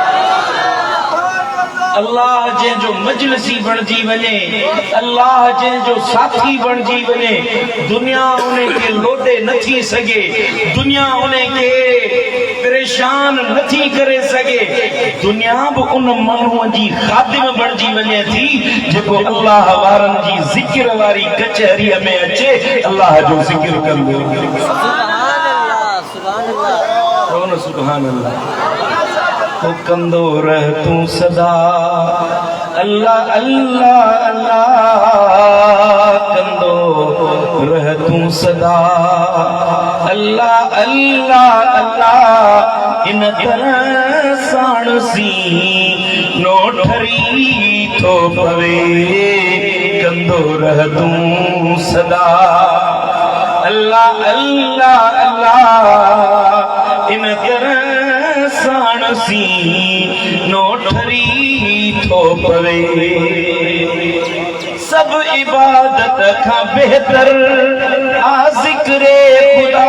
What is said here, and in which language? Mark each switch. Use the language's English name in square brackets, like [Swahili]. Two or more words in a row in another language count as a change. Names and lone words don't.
[Sindhi] अल्लाह जंहिंजो मजलिसी बणिजी वञे, अल्लाह जंहिंजो साथी बणिजी वञे, दुनिया उनखे लोॾे नथी सघे, दुनिया उनखे परेशान नथी करे सघे, दुनिया बि उन माण्हूअ जी ख़ादिम बणिजी वञे थी जेको अल्लाह वारनि जी ज़िक्र वारी कचहरीअ में अचे, अल्लाह जो ज़िक्र कंदो। [Arabic] سبحان الله. [Sindhi] तो कंदो रह तू सदा अल्लाह अल्लाह अल्लाह, कंदो रह तू सदा अल्लाह अल्लाह अल्लाह। इन तरह साण सी नो ठरी थो पवे, कंदो रह तू सदा अल्लाह अल्लाह अल्लाह। इन तरह साण सी नो ठरी थो पवे, सब इबादत खां बेहतर आ ज़िक्रे खुदा।